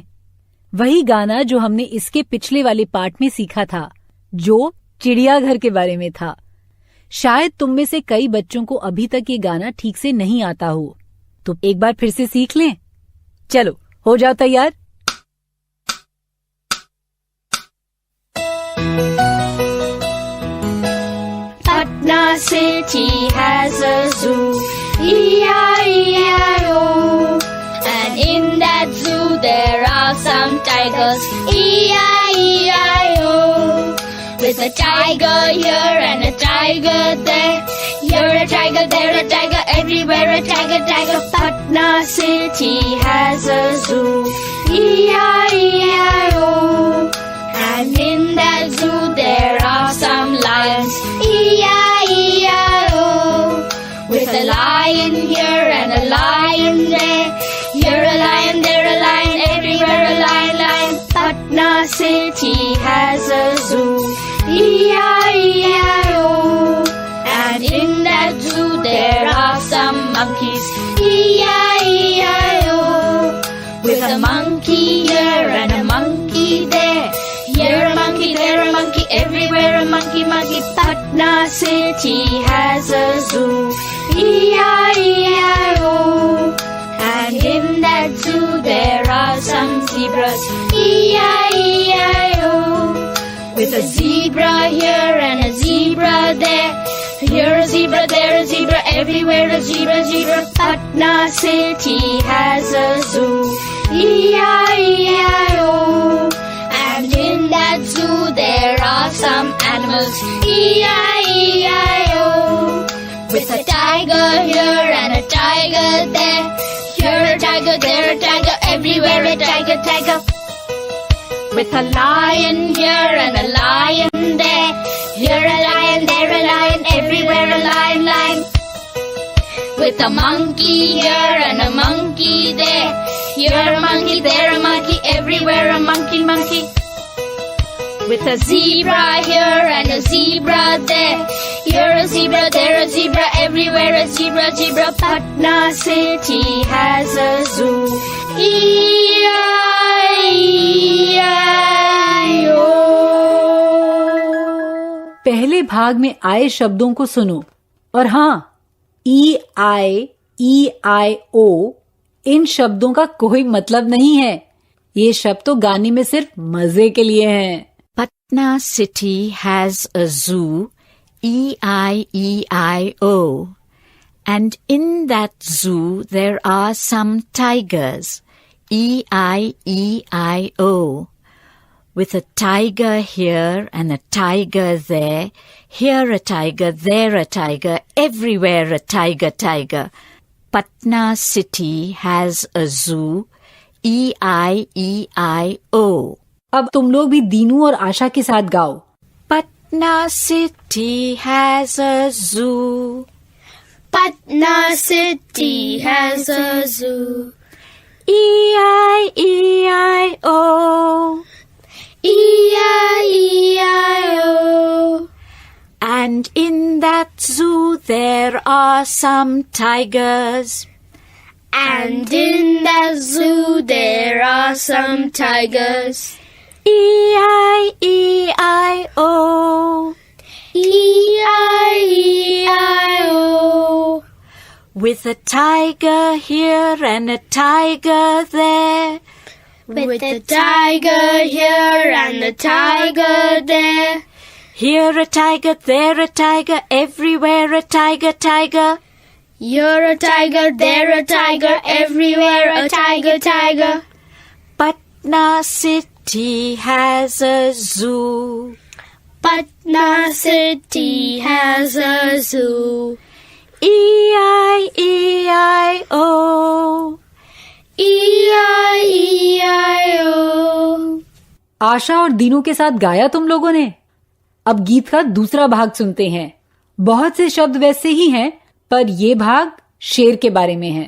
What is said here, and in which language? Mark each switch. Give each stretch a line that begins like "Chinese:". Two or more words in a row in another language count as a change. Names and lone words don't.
Hindi: वही गाना जो हमने इसके पिछले वाले पाठ में सीखा था, जो चिड़ियाघर के बारे में था। शायद तुम में से कई बच्चों को अभी तक ये गाना ठीक से नहीं आता हो, तो एक बार फिर से सीख लें। चलो, हो जाओ तैयार।
English: Patna city has a zoo, E-I-E-I-O. And in that zoo there with a tiger here and a tiger there. Here a tiger, there a tiger, everywhere a tiger, tiger. Patna city has a zoo. E-I-E-I-O. And in that zoo there are some lions. E-I-E-I-O. With a lion here and a lion there. Here a lion, there a lion, everywhere a lion, lion. Patna city has a zoo. E-I-E-I-O. And in that zoo there are some monkeys. E-I-E-I-O. With a monkey here and a monkey there. Here a monkey, there a monkey, everywhere a monkey, monkey. Patna city has a zoo. E-I-E-I-O. And in that zoo there are some zebras. E-I-E-I-O. With a zebra here and a zebra there. Here a zebra, there a zebra, everywhere a zebra, zebra. Patna city has a zoo. E-I-E-I-O. And in that zoo there are some animals. E-I-E-I-O. With a tiger here and a tiger there. Here a tiger, there a tiger, everywhere a tiger, tiger. With a lion here and a lion there. Here a lion, there a lion, everywhere a lion, lion. With a monkey here and a monkey there. Here a monkey, there a monkey, everywhere a monkey, monkey. With a zebra here and a zebra there. Here a zebra, there a zebra, everywhere a zebra, zebra. Patna city has a zoo. E-I-E-I-O.
Hindi: पहले भाग में आए शब्दों को सुनो और हाँ, E-I-E-I-O इन शब्दों का कोई मतलब नहीं है। ये शब्द तो गाने में सिर्फ मजे के लिए हैं।
English: Patna city has a zoo, E-I-E-I-O. And in that zoo there are some tigers, E-I-E-I-O. With a tiger here and a tiger there, here a tiger, there a tiger, everywhere a tiger, tiger. Patna city has a zoo, E-I-E-I-O.
Hindi: अब तुम लोग भी दीनू और आशा के साथ गाओ।
English: Patna city has a zoo. Patna city has a zoo. E-I-E-I-O. E-I-E-I-O. And in that zoo there are some tigers. And in that zoo there are some tigers. E-I-E-I-O. E-I-E-I-O. With a tiger here and a tiger there. With a tiger here and a tiger there. Here a tiger, there a tiger, everywhere a tiger, tiger. You're a tiger, there a tiger, everywhere a tiger, tiger. Patna city has a zoo. Patna city has a zoo. E-I-E-I-O. E-I-E-I-O.
Hindi: आशा और दीनू के साथ गाया तुम लोगों ने। अब गीत का दूसरा भाग सुनते हैं। बहुत से शब्द वैसे ही हैं, पर ये भाग शेर के बारे में है।